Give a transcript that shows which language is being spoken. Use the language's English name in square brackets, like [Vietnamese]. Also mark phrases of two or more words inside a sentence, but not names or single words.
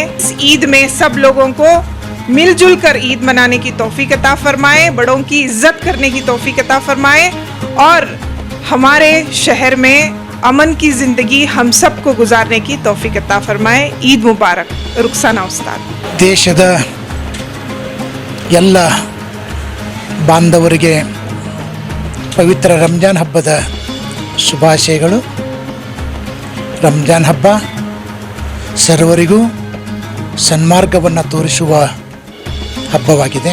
[Hindi] इस ईद में सब लोगों को मिलजुल कर ईद मनाने की तौफीक अता फरमाए, बड़ों की इज्जत करने की तौफीक अता फरमाए और हमारे शहर में अमन की ज़िंदगी हम सब को गुजारने की तौफीक अता फरमाए। ईद मुबारक। रुखसाना उस्ताद। [Kannada] ದೇಶದ ಎಲ್ಲ ಬಾಂಧವರಿಗೆ ಪವಿತ್ರ ರಂಜಾನ್ ಹಬ್ಬದ ಶುಭಾಶಯಗಳು. ರಂಜಾನ್ ಹಬ್ಬ ಸರ್ವರಿಗೂ ಸನ್ಮಾರ್ಗವನ್ನು ತೋರಿಸುವ ಹಬ್ಬವಾಗಿದೆ.